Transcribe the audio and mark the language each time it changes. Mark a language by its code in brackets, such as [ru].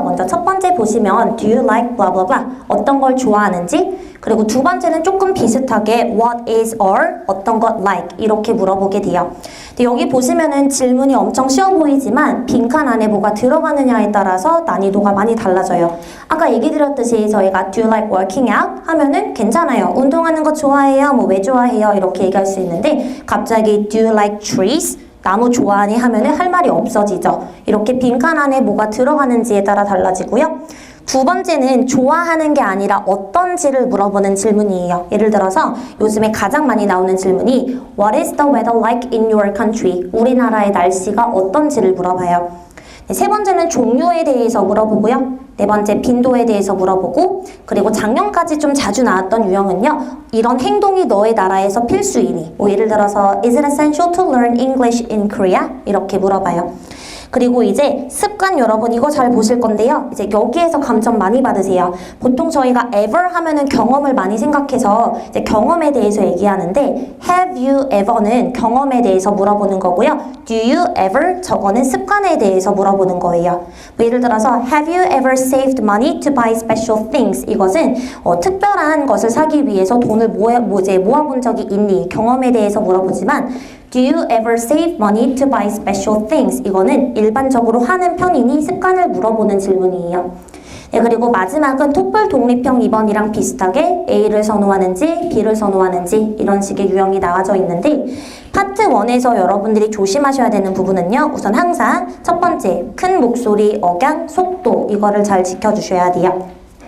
[ko] 먼저 첫 번째 보시면 [en] Do you like blah blah blah [ko] 어떤 걸 좋아하는지, 그리고 두 번째는 조금 비슷하게 [en] What is or [ko] 어떤 것 like 이렇게 물어보게 돼요. 근데 여기 보시면은 질문이 엄청 쉬워 보이지만 빈칸 안에 뭐가 들어가느냐에 따라서 난이도가 많이 달라져요. 아까 얘기 드렸듯이 저희가 [en] Do you like working out? [ko] 하면은 괜찮아요. 운동하는 거 좋아해요? 뭐 왜 좋아해요? 이렇게 얘기할 수 있는데 갑자기 [en] Do you like trees? [ko] 나무 좋아하니 하면은 할 말이 없어지죠. 이렇게 빈칸 안에 뭐가 들어가는지에 따라 달라지고요. 두 번째는 좋아하는 게 아니라 어떤지를 물어보는 질문이에요. 예를 들어서 요즘에 가장 많이 나오는 질문이 [en] What is the weather like in your country? [ko] 우리나라의 날씨가 어떤지를 물어봐요. 네, 세 번째는 종류에 대해서 물어보고요. 네 번째 빈도에 대해서 물어보고 그리고 작년까지 좀 자주 나왔던 유형은요. 이런 행동이 너의 나라에서 필수이니 뭐 예를 들어서 [en] Is it essential to learn English in Korea? [ko] 이렇게 물어봐요. 그리고 이제 습관 여러분 이거 잘 보실 건데요. 이제 여기에서 감점 많이 받으세요. 보통 저희가 ever 하면은 경험을 많이 생각해서 이제 경험에 대해서 얘기하는데 [en] have you ever [ko] 는 경험에 대해서 물어보는 거고요. [en] do you ever [ko] 저거는 습관에 대해서 물어보는 거예요. 뭐 예를 들어서 [en] have you ever saved money to buy special things? [ko] 이것은 특별한 것을 사기 위해서 돈을 모아본 적이 있니? 경험에 대해서 물어보지만 [en] Do you ever save money to buy special things? [ko] 이거는 일반적으로 하는 편이니 습관을 물어보는 질문이에요. 네, 그리고 마지막은 톡플 독립형 2번이랑 비슷하게 A를 선호하는지 B를 선호하는지 이런 식의 유형이 나와져 있는데 파트 1에서 여러분들이 조심하셔야 되는 부분은요. 우선 항상 첫 번째 큰 목소리, 억양, 속도 이거를 잘 지켜주셔야 돼요.